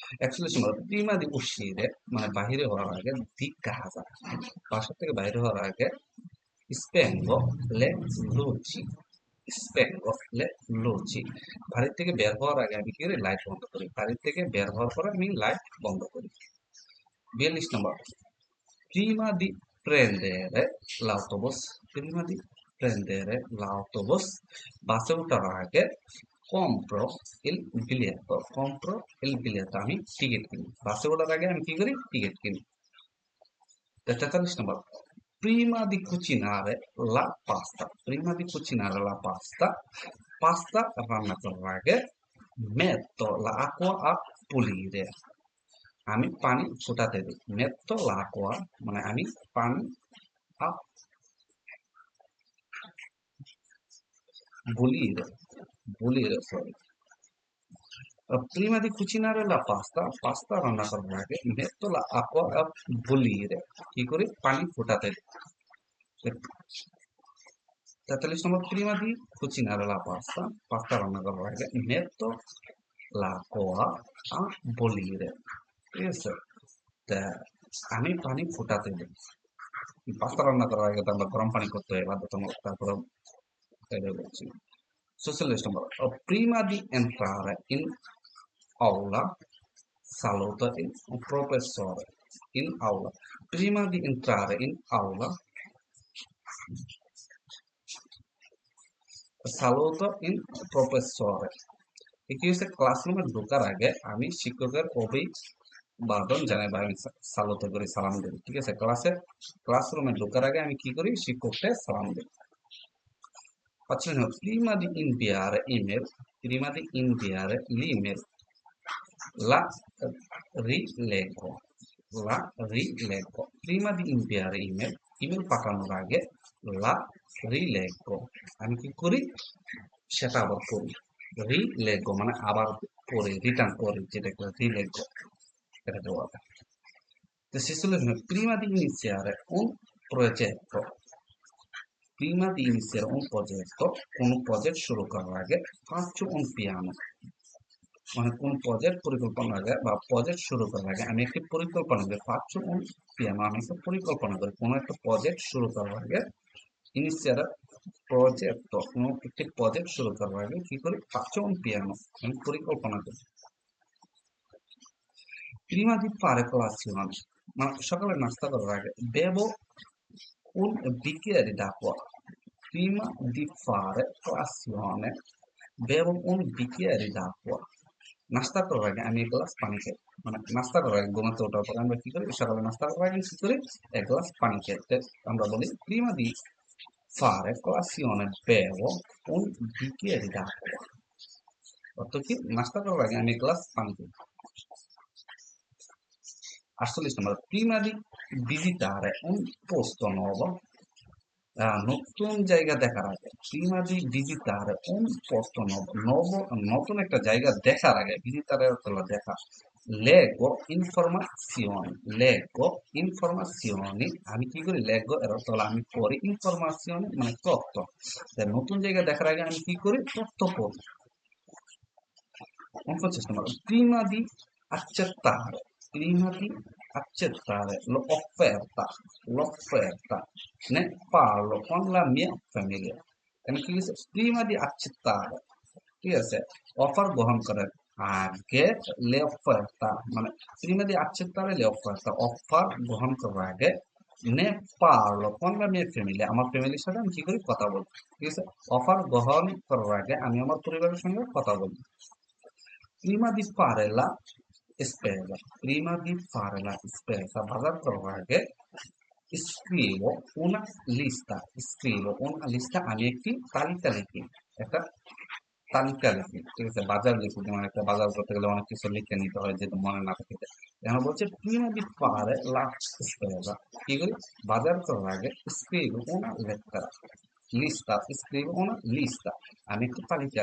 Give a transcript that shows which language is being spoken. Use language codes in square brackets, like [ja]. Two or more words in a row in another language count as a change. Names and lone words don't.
[bn] অ্যাকচুয়ালি শোনো, [it] prima di uscire [bn] মানে বাহিরে হওয়ার আগে [it] di casa, [bn] বাসা থেকে বাইরে হওয়ার আগে [it] spengo le luci, spengo le luci, [bn] বাড়ির থেকে বের হওয়ার আগে আমি কি করি, লাইট বন্ধ করি। বাড়ির থেকে বের হওয়ার পরে আমি লাইট বন্ধ করি। 42 নম্বর, [it] prima di prendere l'autobus, prima di prendere l'autobus, [bn] বাসে ওঠার আগে [it] compro il biglietto, compro il biglietto, [bn] আমি টিকিট কিনি। বাসে ওঠার আগে আমি কি করি, টিকিট কিনি। 43 নম্বর, [it] prima di cucinare la pasta, prima di cucinare la pasta, [bn] পাস্তা রান্না করার আগে [it] metto l'acqua a pulire, [bn] আমি পানি ফোটাতে দিই। [it] metto l'acqua [bn] মানে আমি পানি [it] a bollire, bollire, sorry. Prima di cucinare la pasta, [bn] পাস্তা রান্না করার আগে [it] metto l'acqua a bollire, [bn] কি করি, পানি ফোটাতে দিই। 43 নম্বর, [it] prima di cucinare la pasta, [bn] পাস্তা রান্না করার আগে [it] metto l'acqua a bollire, [bn] ঠিক আছে? তা আমি পানি ফোটাতে দিই। পাস্তা রান্না করার আগে তো আমরা গরম পানি করতে হয় বাধ্যতামূলক, তারপরে বলছি। 46 নম্বর, [it] prima di entrare in aula saluta il professore, in aula, prima di entrare in aula saluta il professore, [bn] কি হচ্ছে, ক্লাসরুমে ঢোকার আগে আমি শিক্ষকের অভিবাদন জানাই বা আমি সালুত করি, সালাম দিই। ঠিক আছে, ক্লাসরুমে ঢোকার আগে আমি কি করি, শিক্ষককে সালাম দিই। 45 নম্বর, [it] prima di inviare email, prima di inviare l'email la rileggo, la rileggo, prima di inviare email, [bn] ইমেল পাঠানোর আগে [it] la rileggo, [bn] আমি কি করি, সেটা আবার করি। রিলেগো মানে আবার পড়ি, রিটার্ন করি, যেটাকে রিলেগো এটা দেওয়া যায়। তো শেষে [it] prima di iniziare un progetto, prima di iniziare un progetto, [bn] কোন প্রজেক্ট শুরু করার আগে [it] faccio un piano, [bn] মানে কোন প্রজেক্ট পরিকল্পনার আগে বা প্রজেক্ট শুরু করার আগে আমি একটি পরিকল্পনা করি। [it] faccio un piano, [bn] আমি একটা পরিকল্পনা করি। কোন একটা প্রজেক্ট শুরু করার আগে [en] initial project, [bn] কোনো একটি প্রজেক্ট শুরু করার আগে কি করি, [it] faccio un piano, [bn] আমি পরিকল্পনা করি। [it] prima di fare colazione, [bn] মানে সকালে নাস্তা করার আগে [it] bevo un bicchiere d'acqua, prima di fare colazione bevo un bicchiere d'acqua, [bn] নাস্তা করার আগে আমি এক গ্লাস পানি খাই। মানে নাস্তা করার আগে ঘুমাতে ওঠার পরে আমরা কি করি, সকালে নাস্তা করার আগে কি করি, এক গ্লাস পানি খাই। আমরা বলি [it] prima di fare colazione bevo un bicchiere d'acqua, [bn] অর্থ কি, নাস্তা করার আগে আমি এক গ্লাস পানি খাই। 48 নম্বর, [it] prima di visitare un posto nuovo, [bn] নতুন জায়গা দেখার আগে [it] prima di visitare un posto nuovo, [bn] নতুন একটা জায়গা দেখার আগে, visitare হলো দেখা, [it] leggo informazioni, leggo informazioni, [bn] আমি কি করি, leggo এর অর্থ হলো আমি পড়ি, informazioni মানে তথ্য। নতুন জায়গা দেখার আগে আমি কি করি, তথ্য পড়ি। 49 নম্বর, [it] prima di accettare, prima di accettare l'offerta ne parlo con la mia famiglia, [bn] এখানে কি আছে, [it] prima di accettare, [bn] ঠিক আছে, অফার গ্রহণ করার আগে [it] le offerta [bn] মানে [it] prima di accettare le offerta, [bn] অফার গ্রহণ করার আগে [it] ne parlo con la mia famiglia, [bn] আমার ফ্যামিলির সাথে আমি কি করি, কথা বলি। ঠিক আছে, অফার গ্রহণ করার আগে আমি আমার পরিবারের সঙ্গে কথা বলি। [it] prima di fare la spesa, prima di fare la spesa, [bn] বাজার করার আগে [it] scrivo una lista, [bn] আমি একটি তালিকা লিখি, একটা তালিকা লিখি। ঠিক আছে, বাজার লিখি, যেমন একটা বাজার করতে গেলে অনেক কিছু লিখে নিতে হয়, যেটা মনে না থাকে। এখন বলছে [it] prima di fare la spesa, [bn] কি করি, বাজার করার আগে [it] scrivo una lettera, lista, scrivo una lista, [bn] আমি একটি তালিকা